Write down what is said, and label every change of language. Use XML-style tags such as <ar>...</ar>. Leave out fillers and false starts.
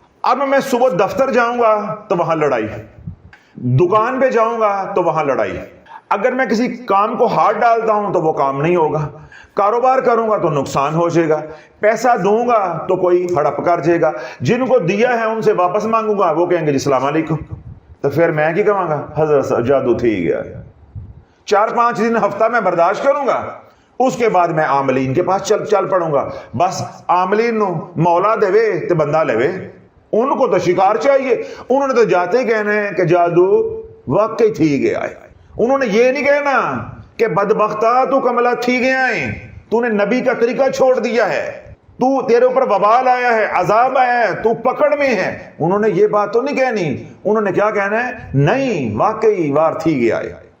<ur>اب میں صبح دفتر جاؤں گا تو وہاں لڑائی, دکان پہ جاؤں گا تو وہاں لڑائی, اگر میں کسی کام کو ہاتھ ڈالتا ہوں تو وہ کام نہیں ہوگا, کاروبار کروں گا تو نقصان ہو جائے گا, پیسہ دوں گا تو کوئی ہڑپ کر جائے گا, جن کو دیا ہے ان سے واپس مانگوں گا وہ کہیں گے جی السلام علیکم. تو پھر میں کی کہوں گا حضرت جادو تھی گیا. 4-5 دن ہفتہ میں برداشت کروں گا, اس کے بعد میں عاملین کے پاس چل پڑوں گا.</ur> <pa>بس عاملین نو مولا دے وے تے بندہ لے وے,</pa> <ur>ان کو تو شکار چاہیے. انہوں نے تو جاتے ہی کہنا ہے کہ جادو واقعی تھی گیا ہے. انہوں نے یہ نہیں کہنا کہ بدبختہ تو کملا تھی گیا ہے, تو نے نبی کا طریقہ چھوڑ دیا ہے, تو تیرے اوپر وبال آیا ہے, عذاب آیا ہے, تو پکڑ میں ہے. انہوں نے یہ بات تو نہیں کہنی. انہوں نے کیا کہنا ہے, نہیں واقعی وار تھی گیا ہے.</ur>